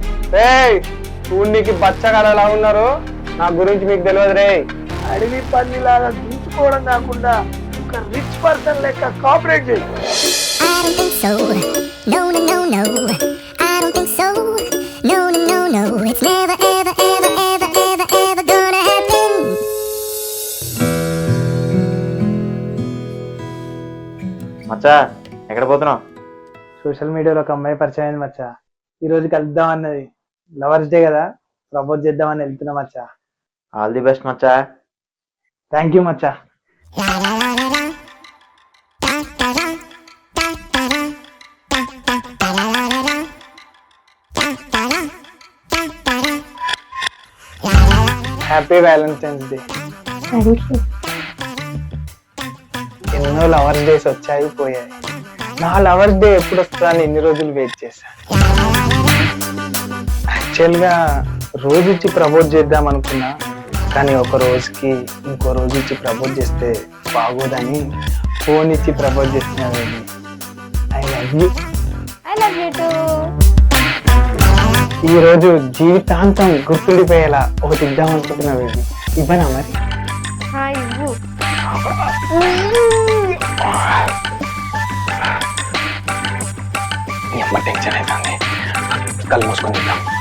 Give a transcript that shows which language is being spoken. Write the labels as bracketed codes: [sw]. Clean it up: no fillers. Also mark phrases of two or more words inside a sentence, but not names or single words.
[te] రేయ్ చూడనికి బచ్చగాలు ఎలా ఉన్నారు, నా గురించి మీకు తెలియదు రే. అడవి పందిలాగా దించుకోవడం కాకుండా ఒక [en] rich person [te] లెక్క కోఆపరేట్ చేయి. [en] I don't think so. No, no, no, no. I don't think so. No, no, no, no. It's never, ever, ever, ever, ever, ever gonna happen. [te] మచ్చా ఎక్కడ పోతున్నావు? [en] social media [te] ఒక అమ్మాయి పరిచయం అయింది మచ్చా. ఈ రోజు కలుద్దాం అన్నది. [en] lovers day [te] కదా, ప్రపోజ్ చేద్దామని వెళ్తున్నా మచ్చా. [en] all the best మచ్చా. thank you మచ్చా. La la la la la. Da da da. Da da da. Da da da la la la la. Da da da. Da da da. La la la la. happy Valentine's day. [te] ఎన్నో [en] lovers days [te] వచ్చాయి పోయాయి. నా [en] lovers day [te] ఎప్పుడు వస్తుందని ఎన్ని రోజులు వెయిట్ చేశా. యాక్చువల్గా రోజు ఇచ్చి ప్రపోజ్ చేద్దాం అనుకున్నా, కానీ ఒక రోజుకి ఇంకో రోజు ఇచ్చి ప్రపోజ్ చేస్తే బాగోదని ఫోన్ ఇచ్చి ప్రపోజ్ చేస్తున్నాను. [en] I love you. I love you too. [te] ఈ రోజు జీవితాంతం గుర్తుండిపోయేలా ఒకటి ఇద్దాం అనుకుంటున్నా. బేబీ ఇవ్వనా మరి? ఇవ్వు. అమ్మ టెన్షన్ అవుతుంది, కళ్ళు మూసుకొని ఇద్దాం.